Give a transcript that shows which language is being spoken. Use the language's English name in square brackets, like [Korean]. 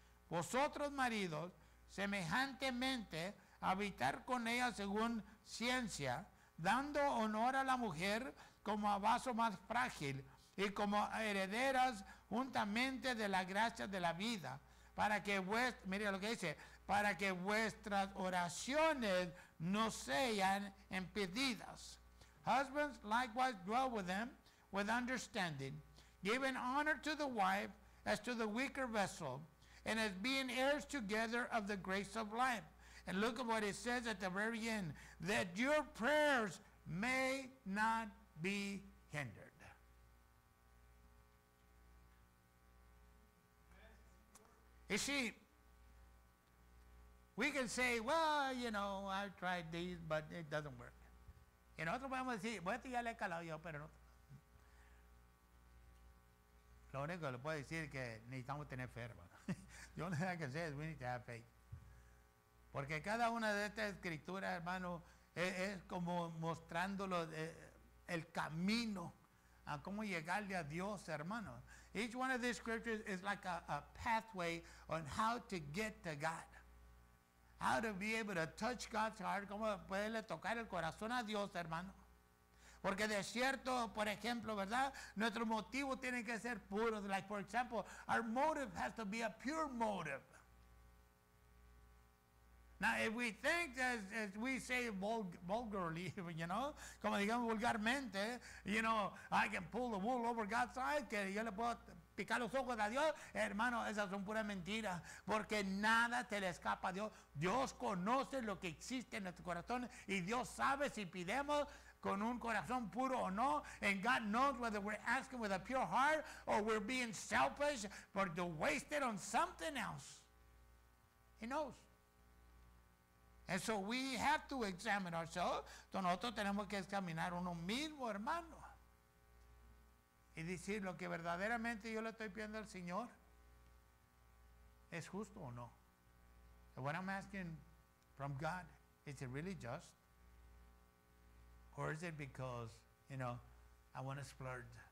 [Spanish] Vosotros maridos, semejantemente, habitar con ella según ciencia, dando honor a la mujer como a vaso más frágil y como herederas juntamente de la gracia de la vida, para que mire lo que dice, para que vuestras oraciones no sean impedidas. [English] Husbands likewise dwell with them with understanding, giving honor to the wife as to the weaker vessel, and as being heirs together of the grace of life. And look at what it says at the very end, that your prayers may not be hindered. You see, we can say, well, you know, I've tried these, but it doesn't work. [Spanish] Y nosotros podemos decir, bueno, ya le he calado yo, pero no. Lo único que le puedo decir es que necesitamos tener fe, hermano. Yo lo que sé es [English] we need to have faith. [Spanish] Porque cada una de estas escrituras, hermano, es como mostrándolo el camino a cómo llegarle a Dios, hermano. [English] Each one of these scriptures is like a pathway on how to get to God. How to be able to touch God's heart, [Spanish] cómo poderle tocar el corazón a Dios, hermano. Porque de cierto, por ejemplo, ¿verdad? Nuestros motivos tienen que ser puros. [English] Like, for example, our motive has to be a pure motive. Now, if we think, as we say vulgarly, you know, [Spanish] como digamos vulgarmente, [English] you know, I can pull the wool over God's eyes, [Spanish] que yo le puedo picar los ojos a Dios, hermano, esas son puras mentiras, porque nada te le escapa a Dios. Dios conoce lo que existe en nuestro corazón y Dios sabe si pidemos con un corazón puro o no, [English] and God knows whether we're asking with a pure heart or we're being selfish or to waste it on something else. He knows. And so we have to examine ourselves. [Spanish] Entonces nosotros tenemos que examinar uno mismo, hermano. Y decir lo que verdaderamente yo le estoy pidiendo al Señor, ¿es justo o no? [English] And what I'm asking from God, is it really just? Or is it because, you know, I want to splurge?